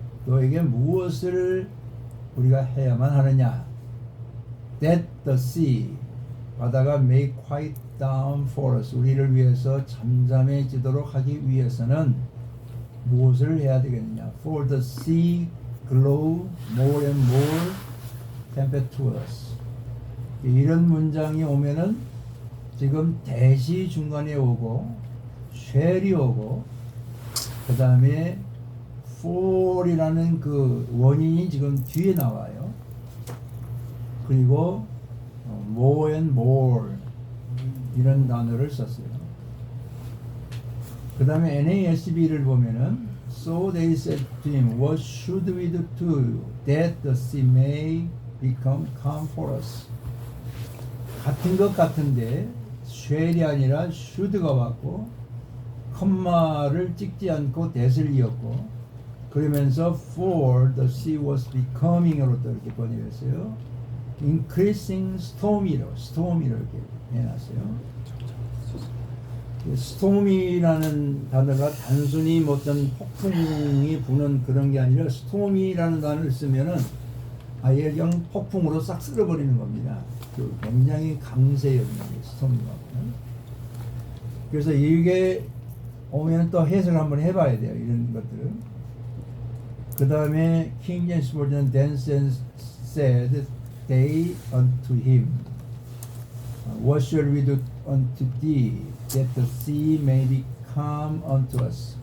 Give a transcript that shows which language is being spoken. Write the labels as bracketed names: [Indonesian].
[Korean] 너에게 무엇을 우리가 해야만 하느냐? [English] That the sea, [Korean] 바다가 [English] may quiet down for us, [Korean] 우리를 위해서 잠잠해지도록 하기 위해서는 무엇을 해야 되겠느냐? [English] For the sea grow more and more tempestuous. [Korean] 이런 문장이 오면은 지금 대시 중간에 오고 shall이 오고 그 다음에 for이라는 그 원인이 지금 뒤에 나와요. 그리고 more and more 이런 단어를 썼어요. 그 다음에 NASB를 보면은 [English] So they said to him, What should we do to you that the sea may become calm for us? [Korean] 같은 것 같은데 shall이 아니라 should가 왔고 컴마를 찍지 않고 that을 이었고 그러면서 [English] for the sea was becoming [Korean] 으로 또 이렇게 번역했어요. [English] increasing storm [Korean] 이라고 이렇게 해놨어요. storm이라는 단어가 단순히 뭐 어떤 폭풍이 부는 그런 게 아니라 storm이라는 단어를 쓰면은 아예 그냥 폭풍으로 싹 쓸어버리는 겁니다. 그 굉장히 강세였는 게 storm이거든요. 그래서 이게 오면 또 해석을 한번 해봐야 돼요. 이런 것들은. 그 다음에 [English] King James Version then said they unto him, What shall we do unto thee, that the sea may be calm unto us?